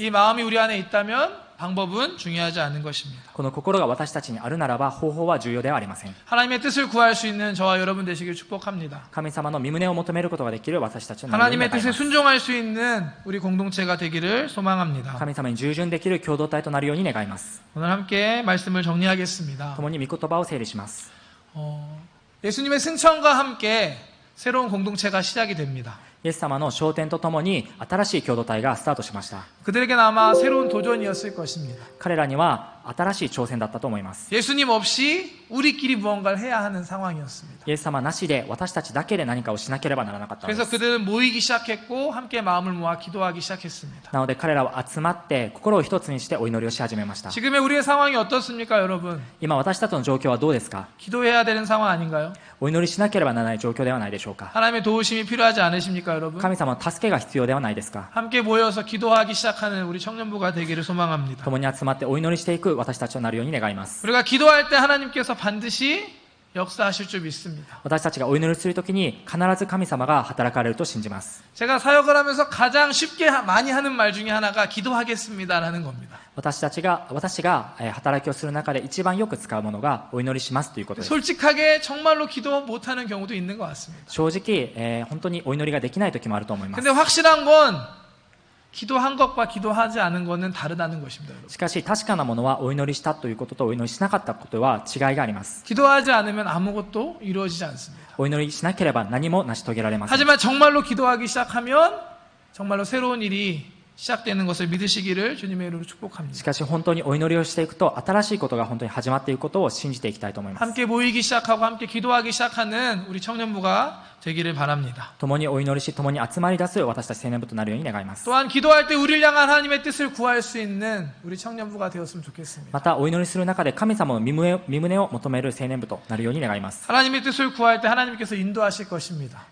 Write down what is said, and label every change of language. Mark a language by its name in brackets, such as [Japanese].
[Korean] 이 마음이 우리 안에 있다면 방법은 중요하지 않은 것입니다. [Japanese] この心が私たちにあるならば方法は重要ではありません。 [Korean] 하나님의 뜻을 구할 수 있는 저와 여러분 되시길 축복합니다. [Japanese] 神様の御胸を求めることができる私たちのなるように [Korean] 하나님의 [Japanese] 願い [Korean] 뜻에 [Japanese] ます。 [Korean] 순종할 수 있는 우리 공동체가 되기를 소망합니다. [Japanese] 神様に従順できる共同体となるように願います。 [Korean] 오늘 함께 말씀을 정리하겠습니다. [Japanese] 共に御言葉を整理します。 [Korean] 예수님의 승천과 함께 새로운 공동체가 시작이 됩니다. [Japanese] イエス様の昇天とともに新しい共同体がスタートしました。 [Korean] 그들에게는 아마 새로운 도전이었을 것입니다. [Japanese] 彼らには新しい挑戦だったと思います。 [Korean] 예수님 없이 우리끼리 무언가를 해야 하는 상황이었습니다. [Japanese] イエス様なしで私たちだけで何かをしなければならなかったので [Korean] 그래서 [Japanese] す。 [Korean] 그들은 모이기 시작했고 함께 마음을 모아 기도하기 시작했습니다. [Japanese] なので彼らは集まって心を一つにしてお祈りをし始めました。 [Korean] 지금의 우리의 상황이 어떻습니까, 여러분? [Japanese] 今私たちの状況はどうですか？ [Korean] 기도해야 되는 상황 아닌가요? [Japanese] お祈りしなければならない状況ではないでしょうか？ [Korean] 하나님의 도우심이 필요하지 않으십니까, 여러분? [Japanese] 神様の助けが必要ではないですか？ [Korean] 함께 모여서 기도하기 시작하는 우리 청년부가 되기를 소망합니다. [Japanese] 共に集まってお祈りしていく私たちとなるように願います。 [Korean] 우리가 기도할 때 하나님께서 반드시 역사하실 줄 믿습니다. [Japanese] 私たちがお祈りするときに必ず神様が働かれると信じます。 [Korean] 제가 사역을 하면서 가장 쉽게 많이 하는 말 중에 하나가 기도하겠습니다라는 겁니다. [Japanese] 私が働きをする中で一番よく使うものがお祈りしますということです。 [Korean] 솔직하게 정말로 기도 못하는 경우도 있는 것 같습니다. [Japanese] 正直、本当にお祈りができない時もあると思います。 [Korean] 근데 확실한 건 기도한 것과 기도하지 않은 것은 다르다는 것입니다. 여러분. [Japanese] しかし確かなものはお祈りしたということとお祈りしなかったことは違いがあります。 [Korean] 기도하지 않으면 아무것도 이루어지지 않습니다. [Japanese] お祈りしなければ何も成し遂げられません。 [Korean] 하지만 정말로 기도하기 시작하면 정말로 새로운 일이 시작되는 것을 믿으시기를 주님의 이름으로 [Japanese] し [Korean] 축복합니다. [Japanese] かし本当にお祈りをしていくと新しいことが本当に始まっていくことを信じていきたいと思います。 [Korean] 함께 모이기 시작하고 함께 기도하기 시작하는 우리 청년부가 되기를 바랍니다. [Japanese] 共にお祈りし共に集まり出す私たち青年部となるように願います。 [Korean] 또한 기도할 때 우리를 향한 하나님의 뜻을 구할 수 있는 우리 청년부가 되었으면 좋겠습니다. [Japanese] またお祈りする中で神様の身旨を求める青年部となるように願います。 [Korean] 하나님의 뜻을 구할 때 하나님께서 인도하실 것입니다.